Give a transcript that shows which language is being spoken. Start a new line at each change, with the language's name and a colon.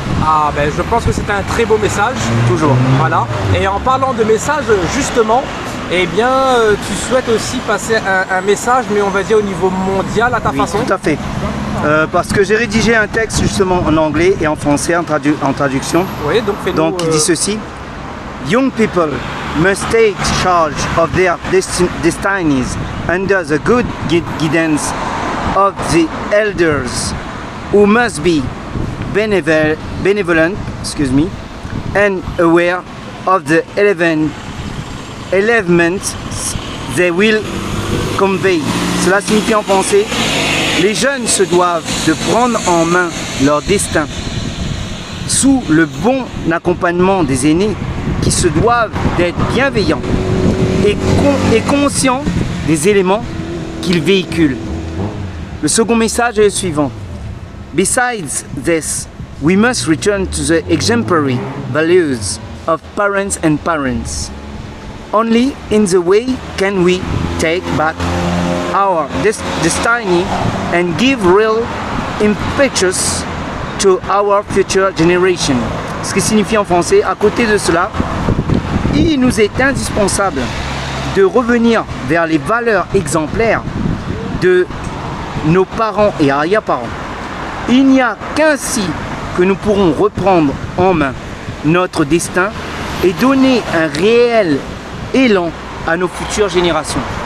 French: Ah ben je pense que c'est un très beau message. Toujours. Voilà. Et en parlant de message, justement, eh bien, tu souhaites aussi passer un message, mais on va dire au niveau mondial à ta façon. Tout à fait. Parce que j'ai rédigé un texte justement en anglais et en français en traduction. Oui, donc il dit ceci.
English: Young people must take charge of their destinies under the good guidance of the elders, who must be benevolent, and aware of the elements they will convey.
French: Cela signifie en français, les jeunes se doivent de prendre en main leur destin sous le bon accompagnement des aînés qui se doivent d'être bienveillants et conscients des éléments qu'ils véhiculent. Le second message est le suivant.
English: Besides this, we must return to the exemplary values of parents and parents. Only in the way can we take back our destiny and give real impetus to our future generation.
French: Ce qui signifie en français, à côté de cela, il nous est indispensable de revenir vers les valeurs exemplaires de nos parents et arrière-parents. Il n'y a qu'ainsi que nous pourrons reprendre en main notre destin et donner un réel élan à nos futures générations.